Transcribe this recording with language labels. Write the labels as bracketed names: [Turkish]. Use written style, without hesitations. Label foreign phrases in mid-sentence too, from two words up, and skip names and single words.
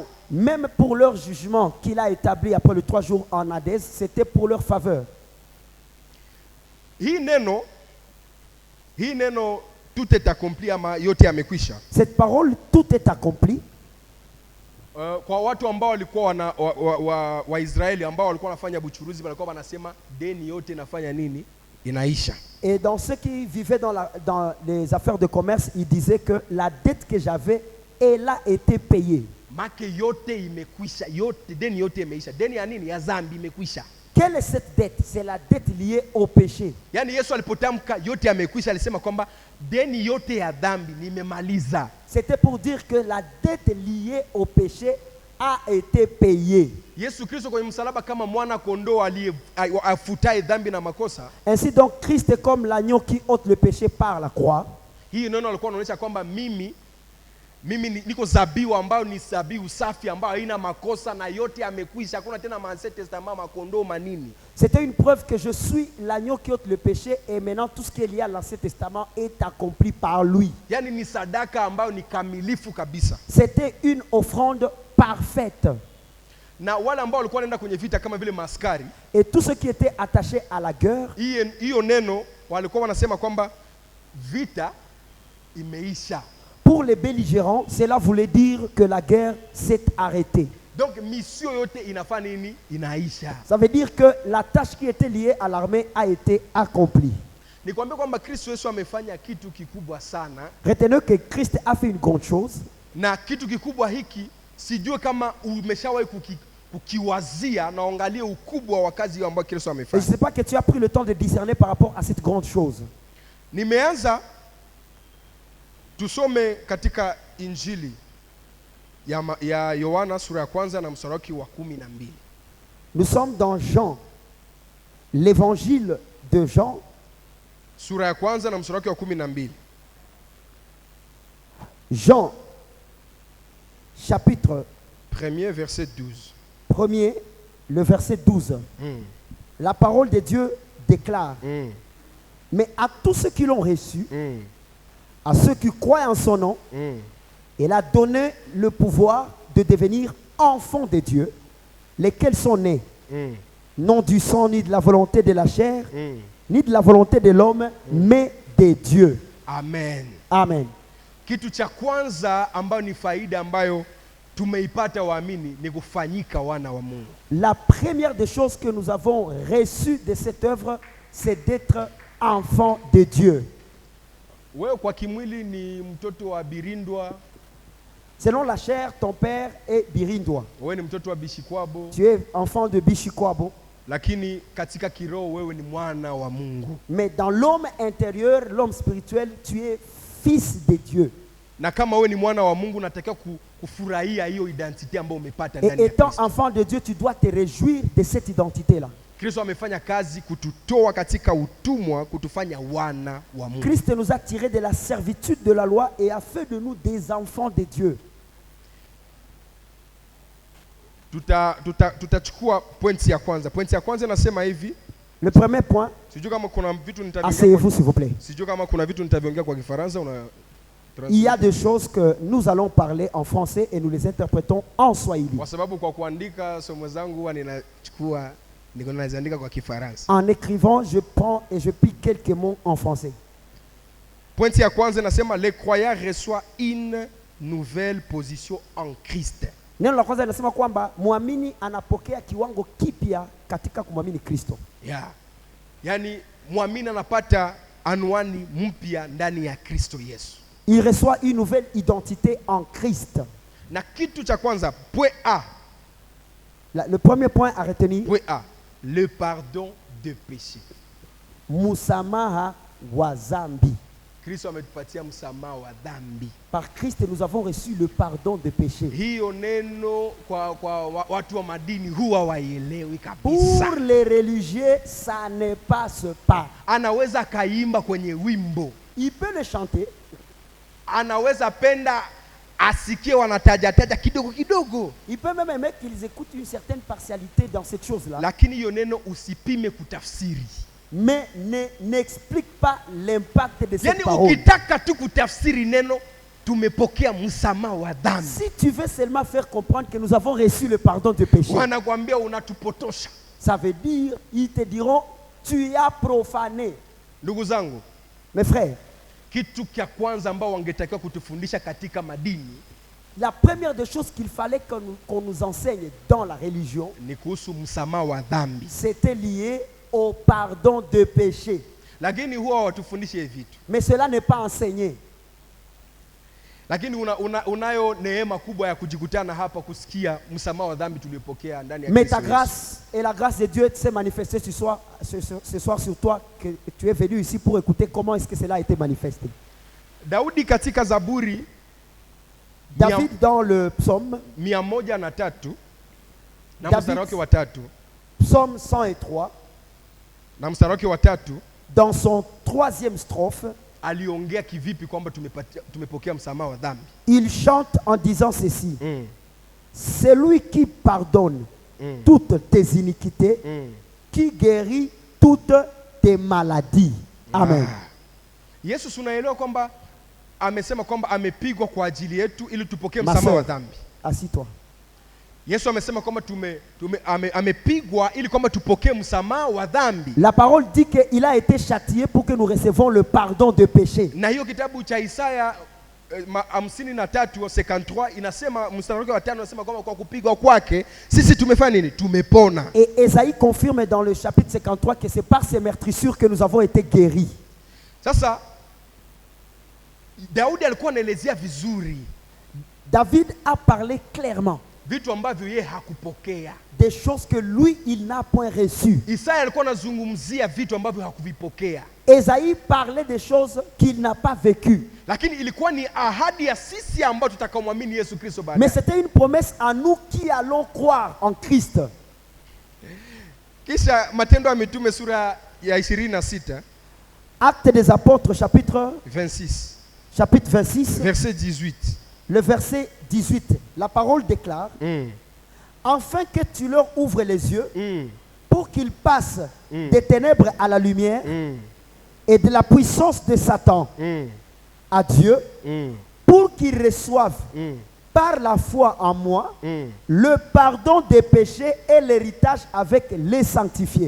[French] Même pour leur jugement qu'il a établi après les 3 jours en Hadès, c'était pour leur faveur. [Swahili] Hii neno [French] tout est accompli [Swahili] ama yote yamekwisha. [French] Cette parole, tout est accompli. [Swahili] Kwa watu ambao walikuwa Waisraeli ambao walikuwa wanafanya buchuruzi, walikuwa wanasema deni yote inafanya nini? Inaisha. [French] Et dans ceux qui vivaient dans les affaires de commerce, ils disaient que la dette que j'avais, elle a été payée. [Swahili] Make yote imekwisha, yote deni yote imeisha. Deni ya nini? Ya dhambi imekwisha. [French] Quelle est cette dette? C'est la dette liée au péché. [Swahili] Yaani Yesu alipotamka yote yamekwisha, alisema kwamba deni yote ya dhambi nimemaliza. [French] C'était pour dire que la dette liée au péché a été payée. [Swahili] Yesu Kristo kwenye msalaba kama mwana kondoo aliyefutaye dhambi na makosa. [French] Ainsi donc, Christ est comme l'agneau qui ôte le péché par la croix. [Swahili] Hii neno alikuwa anaonyesha kwamba mimi niko zabihu ambayo ni zabihu safi ambayo haina makosa na yote yamekwisha, hakuna tena Ancien Testament, makondoo manini. [French] C'était une preuve que je suis l'agneau qui ôte le péché et maintenant tout ce qui est lié à l'Ancien Testament est accompli par lui. [Swahili] Yaani ni sadaka ambayo ni kamilifu kabisa. [French] C'était une offrande parfaite. [Swahili] Na wale ambao walikuwa wanaenda kwenye vita kama vile maaskari, [French] Et tous ceux qui étaient attachés à la guerre, [Swahili] hiyo neno walikuwa wanasema kwamba vita imeisha. [French] pour les belligérants, cela voulait dire que la guerre s'est arrêtée. Donc mission [Swahili] yote inafaa nini? Inaisha. [French] Ça veut dire que la tâche qui était liée à l'armée a été accomplie. [Swahili] Nikwambia kwamba Kristo Yesu amefanya kitu kikubwa sana, [French] Retenez que Christ a fait une grande chose. [Swahili] na kitu kikubwa hiki sijue kama umeshawahi kukiwazia na angalie ukubwa wa kazi ambayo Kristo [French] Et je ne [Swahili] amefanya. [French] sais pas que tu as pris le temps de discerner par rapport à cette grande chose. [Swahili] Nimeanza tusome katika Injili ya Yohana sura ya kwanza na mstari wake wa 12. [French] Nous sommes dans Jean, l'évangile de Jean, [Swahili] Sura ya kwanza na mstari wake wa 12. [French] Jean, chapitre Premier verset 12. 1er, le verset 12. La parole de Dieu déclare: mais à tous ceux qui l'ont reçu, à ceux qui croient en son nom, il a donné le pouvoir de devenir enfants de Dieu, lesquels sont nés, non du sang, ni de la volonté de la chair, ni de la volonté de l'homme, mais de Dieu. Amen. Amen. [Swahili] Kitu cha kwanza ambayo ni faida ambayo tumeipata waamini ni kufanyika wana wa Mungu. [French] La première des choses que nous avons reçues de cette œuvre, c'est d'être enfants de Dieu. [Swahili] Wewe kwa kimwili ni mtoto wa Birindwa, [French] Selon la chair, ton père est Birindwa. [Swahili] wewe ni mtoto wa Bishikwabo, [French] Tu es enfant de Bishikwabo. [Swahili] lakini katika kiroho wewe ni mwana wa Mungu. [French] Mais dans l'homme intérieur, l'homme spirituel, tu es fils de Dieu. [Swahili] Na kama wewe ni mwana wa Mungu unatakiwa kufurahia hiyo identity ambayo umepata [French] Et [Swahili] ndani ya [French] étant [Swahili] Kristo. [French] enfant de Dieu, tu dois te réjouir de cette identité-là. [Swahili] Kristo amefanya kazi kututoa katika utumwa kutufanya wana wa Mungu. [French] Christ nous a tirés de la servitude de la loi et a fait de nous des enfants de Dieu. [Swahili] Tutachukua pointi ya kwanza. Pointi ya kwanza nasema hivi. [French] Le premier point, [Swahili] Sijui kama kuna vitu [French] asseyez-vous s'il vous plaît. [Swahili] Sijui kama kuna vitu nitaviongea kwa Kifaransa [French] Il y a des choses que nous allons parler en français et nous les interprétons en Swahili. [Swahili] Kwa sababu kwa kuandika somo zangu huwa ninachukua niko naziandika kwa Kifaransa. [French] En écrivant, je prends et je pique quelques mots en français. [Swahili] Pointi ya kwanza nasema [French] les croyants reçoivent une nouvelle position en Christ. [Swahili] Neno la kwanza linasema kwamba muamini anapokea kiwango kipya katika kumwamini Kristo. Yeah. Yaani muamini anapata anwani mpya ndani ya Kristo Yesu. [French] Il reçoit une nouvelle identité en Christ. [Swahili] Na kitu cha kwanza point A. [French] Le premier point à retenir, Point A, le pardon de péché. [Swahili] Musamaha wa zambi. Kristo ametupatia msamaha wa dhambi. [French] Par Christ, nous avons reçu le pardon de péché. [Swahili] Hiyo neno kwa watu wa madini huwa waielewi kabisa. [French] Pour les religieux, ça ne passe pas. [Swahili] Anaweza kaimba kwenye wimbo. [French] Il peut le chanter. [Swahili] Anaweza penda asikie wanataja kidogo kidogo. [French] Il peut même aimer qu'ils écoutent une certaine partialité dans cette chose-là. [Swahili] Lakini hiyo neno usipime kutafsiri. [French] Mais n'explique pas l'impact de cette [Swahili] Yani [French] parole. [Swahili] ukitaka tu kutafsiri neno tumepokea msamaha wa dhambi. [French] Si tu veux seulement faire comprendre que nous avons reçu le pardon de péché, [Swahili] Wanakuambia unatupotosha. [French] ça veut dire, ils te diront, tu as profané. [Swahili] Ndugu zangu, [French] Mes frères, [Swahili] kitu cha kwanza ambao wangetakiwa kutufundisha katika madini [French] la première des choses qu'il fallait qu'on nous enseigne dans la religion, [Swahili] ni kuhusu msamaha wa dhambi. [French] c'était lié au pardon de péché. [Swahili] Lakini huwa watufundishe hivi vitu. [French] Mais cela n'est pas enseigné. [Swahili] Lakini unayo neema kubwa ya kujikutana hapa kusikia msamaha wa dhambi tuliopokea ndani ya [French] Mais [Swahili] Kristo [French] ta [Swahili] Yesu. [French] grâce et la grâce de Dieu s'est manifestée ce soir sur toi, que tu es venu ici pour écouter comment est-ce que cela a été manifesté. [Swahili] Daudi katika Zaburi [French] David dans le psaume, [Swahili] 103 na [French] David. [Swahili] mstari wake wa 3 [French] psaume 103, [Swahili] na mstari wake wa 3 [French] dans son troisième strophe, [Swahili] aliongea kivipi kwamba tumepokea msamaha wa dhambi. [French] Il chante en disant ceci. C'est lui qui pardonne toutes tes iniquités, qui guérit toutes tes maladies. Amen. [Swahili] Yesu tunaelewa kwamba amesema kwamba amepigwa kwa ajili yetu ili tupokee msamaha wa dhambi. [French] Assis-toi. [Swahili] Yesu amesema kwamba amepigwa ili kwamba tupokee msamaha wa dhambi. [French] La parole dit qu'il a été châtié pour que nous recevons le pardon de péché. [Swahili] Na hiyo kitabu cha Isaya 53 inasema mstari wa 5 inasema kwamba kwa kupigwa kwake sisi tumefanya nini? Tumepona. [French] Et Ésaïe confirme dans le chapitre 53 que c'est par ses meurtrissures que nous avons été guéris. [Swahili] Sasa Daudi alikuwa anaelezea vizuri. [French] David a parlé clairement. [Swahili] Vitu ambavyo yeye hakupokea. [French] Des choses que lui il n'a point reçues. [Swahili] Isaya alikuwa anazungumzia vitu ambavyo hakuvipokea. [French] Ésaïe parlait des choses qu'il n'a pas vécues. [Swahili] Lakini ilikuwa ni ahadi ya sisi ambao tutakaomwamini Yesu Kristo baadaye. [French] Mais c'était une promesse à nous qui allons croire en Christ. [Swahili] Kisha Matendo ya Mitume sura ya 26. [French] Actes des Apôtres chapitre 26. Chapitre 26. Verset 18. Le verset 18. La parole déclare. Afin que tu leur ouvres les yeux pour qu'ils passent des ténèbres à la lumière et de la puissance de Satan à Dieu, pour qu'ils reçoivent par la foi en moi le pardon des péchés et l'héritage avec les sanctifiés.